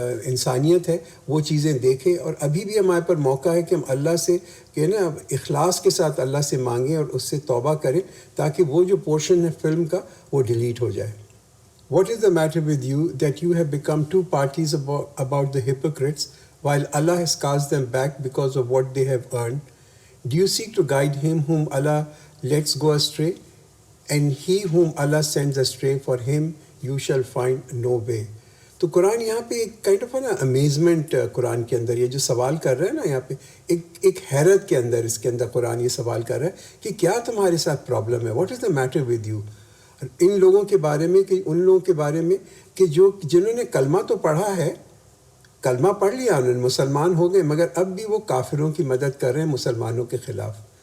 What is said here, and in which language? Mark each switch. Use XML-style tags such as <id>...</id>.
<ur>انسانیت ہے وہ چیزیں دیکھیں، اور ابھی بھی ہمارے پر موقع ہے کہ ہم اللہ سے کہ نا اخلاص کے ساتھ اللہ سے مانگیں اور اس سے توبہ کریں تاکہ وہ جو پورشن ہے فلم کا وہ ڈیلیٹ ہو جائے۔</ur> <en>What is the matter with you that you have become two parties about the hypocrites while Allah has cast them back because of what they have earned? Do you seek to guide him whom Allah lets go astray? And he whom Allah sends astray, for him you shall find no way.</en> <ur>تو قرآن یہاں پہ ایک kind of نا امیزمنٹ قرآن کے اندر یہ جو سوال کر رہا ہے نا، یہاں پہ ایک حیرت کے اندر اس کے اندر قرآن یہ سوال کر رہا ہے کہ کیا تمہارے ساتھ پرابلم ہے،</ur> <en>what is the matter with you,</en> <ur>ان لوگوں کے بارے میں، کہ ان لوگوں کے بارے میں کہ جنہوں نے کلمہ تو پڑھا ہے، کلمہ پڑھ لیا انہوں نے، مسلمان ہو گئے، مگر اب بھی وہ کافروں کی مدد کر رہے ہیں مسلمانوں کے خلاف۔</ur>